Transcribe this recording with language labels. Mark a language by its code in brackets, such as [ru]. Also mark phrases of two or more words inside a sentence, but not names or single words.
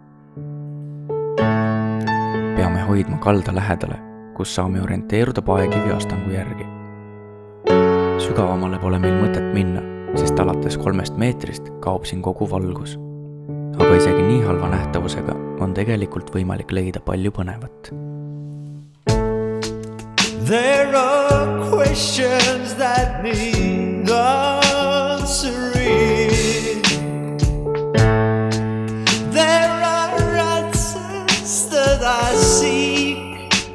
[et] Peame hoidma kalda lähedale, kus saame orienteeruda paekivi astangu järgi. Sügavamale pole meil mõtet minna, sest alates 3 meetrist kaob siin kogu valgus. Aga isegi nii halva nähtavusega on tegelikult võimalik leida palju põnevat. [en] There are questions that need answering. There are answers that I seek.